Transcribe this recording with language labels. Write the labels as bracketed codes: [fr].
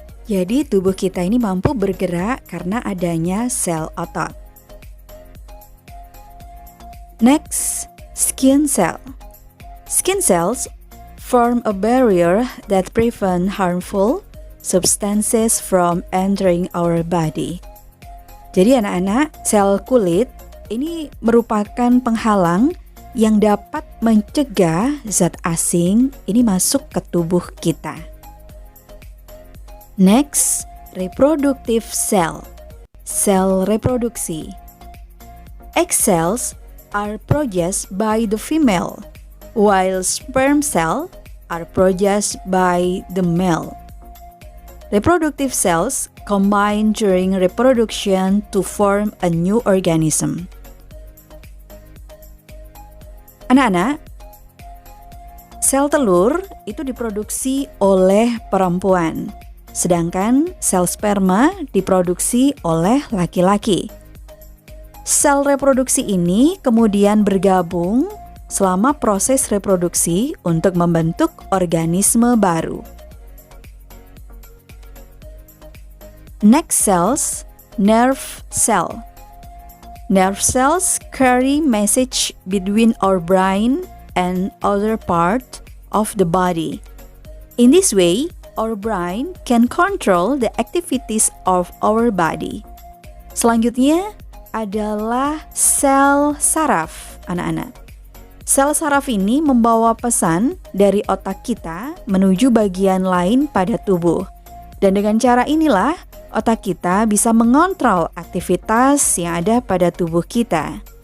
[id] Jadi tubuh kita ini mampu bergerak karena adanya sel otot. [en] Next, skin cell. Skin cells form a barrier that prevent harmful substances from entering our body. [id] Jadi anak-anak, sel kulit ini merupakan penghalang yang dapat mencegah zat asing ini masuk ke tubuh kita. [en] Next, reproductive cell. Sel reproduksi. Egg cells are produced by the female, while sperm cells are produced by the male. Reproductive cells combine during reproduction to form a new organism. [id] Anak-anak, sel telur itu diproduksi oleh perempuan, sedangkan sel sperma diproduksi oleh laki-laki. Sel reproduksi ini kemudian bergabung selama proses reproduksi untuk membentuk organisme baru. [en] Next cells, nerve cell. Nerve cells carry message between our brain and other part of the body. In this way, our brain can control the activities of our body. [id] Selanjutnya adalah sel saraf, anak-anak. Sel saraf ini membawa pesan dari otak kita menuju bagian lain pada tubuh. Dan dengan cara inilah, otak kita bisa mengontrol aktivitas yang ada pada tubuh kita.